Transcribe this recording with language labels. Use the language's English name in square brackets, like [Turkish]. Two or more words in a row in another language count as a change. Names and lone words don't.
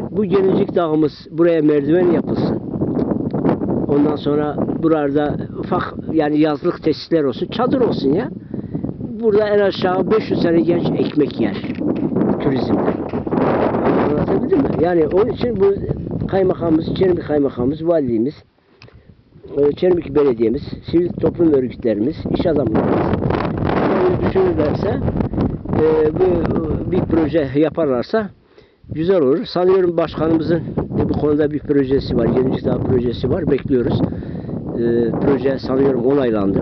[Turkish] Bu Gelincik Dağımız, buraya merdiven yapılsın. Ondan sonra burada ufak yani yazlık tesisler olsun, çadır olsun ya. Burada en aşağı 500 tane genç ekmek yer turizmden. Anlatabildim mi? Yani onun için bu kaymakamımız, Çermik kaymakamımız, valiliğimiz, Çermik belediyemiz, sivil toplum örgütlerimiz, iş adamlarımız bunu düşünürlerse bir proje yaparlarsa güzel olur. Sanıyorum başkanımızın bu konuda bir projesi var. Gelincik Dağı projesi var. Bekliyoruz. Proje sanıyorum onaylandı.